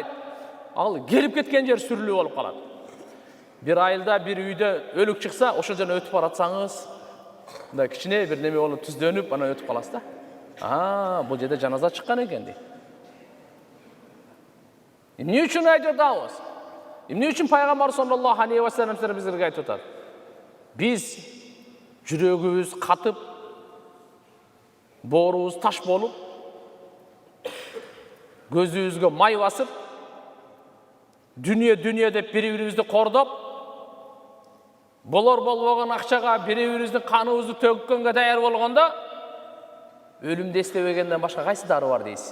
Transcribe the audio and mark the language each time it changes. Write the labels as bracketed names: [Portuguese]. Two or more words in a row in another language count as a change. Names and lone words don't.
[Kyrgyz] Ал келип кеткен жер сүрүлүү болуп калат. Bir айылда bir үйдө өлүк чыкса, ошол жерден өтүп баратсаңыз, мындай кичине бир неме болуп түздөнүп, анан өтүп каласыз да. Бул жерде жаназа чыккан экен дейт. Эмне үчүн айтып атабыз? Эмне үчүн пайгамбар [Arabic] صلى الله عليه وسلم [Kyrgyz] бизге айтып атат? Биз жүрөгүбүз катып, боорубуз таш болуп, көзүбүзгө май басып, дүние деп бири-бирибизди кордоп, болор болбогон акчага бири-бирибиздин каныбызды төгкөнгө даяр болгондо, өлүмдү эстебегенден башка кайсы дары бар дейсиз?